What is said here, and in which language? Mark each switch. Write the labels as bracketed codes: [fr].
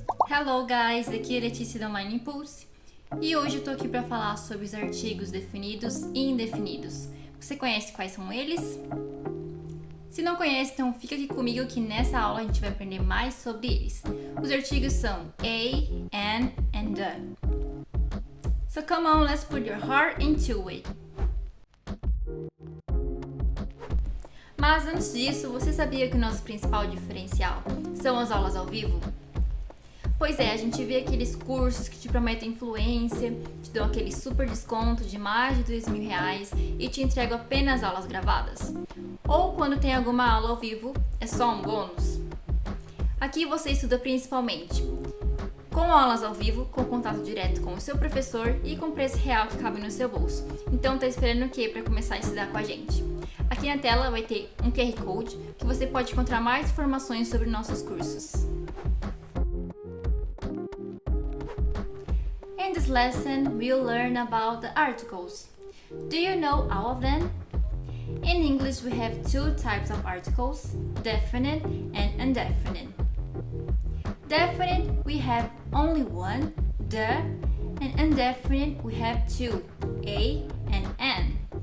[en] Hello guys, [pt] aqui é Letícia da Online Impulse e hoje eu tô aqui para falar sobre os artigos definidos e indefinidos. Você conhece quais são eles? Se não conhece, então fica aqui comigo que nessa aula a gente vai aprender mais sobre eles. Os artigos são a, an and the. [en] So come on, let's put your heart into it. [pt] Mas antes disso, você sabia que o nosso principal diferencial são as aulas ao vivo? Pois é, a gente vê aqueles cursos que te prometem influência, te dão aquele super desconto de mais de R$2.000 e te entregam apenas aulas gravadas. Ou quando tem alguma aula ao vivo, é só um bônus. Aqui você estuda principalmente com aulas ao vivo, com contato direto com o seu professor e com preço real que cabe no seu bolso. Então tá esperando o que para começar a estudar com a gente? Aqui na tela vai ter um QR Code que você pode encontrar mais informações sobre nossos cursos. [en] In this lesson, we'll learn about the articles. Do you know all of them? In English, we have two types of articles, definite and indefinite. Definite, we have only one, the, and indefinite, we have two, a and an.